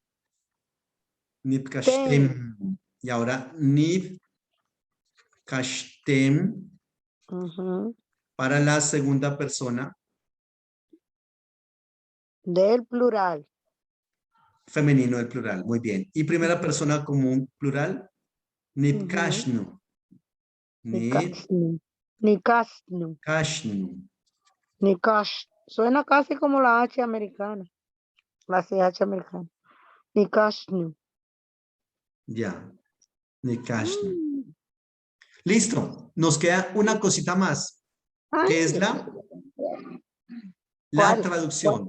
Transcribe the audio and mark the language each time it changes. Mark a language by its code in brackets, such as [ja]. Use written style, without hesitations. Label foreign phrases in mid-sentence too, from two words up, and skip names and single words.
[es] Nipkashtem. Y ahora Nipkashtem. Para la segunda persona. Del plural. Femenino del plural. Muy bien. Y primera persona común plural. Nipkashnu. Nikashnu. Nikash. Suena casi como la H americana. La CH americana. Nikashnu. Ya. Nikashnu. Listo. Nos queda una cosita más. Que es la traducción.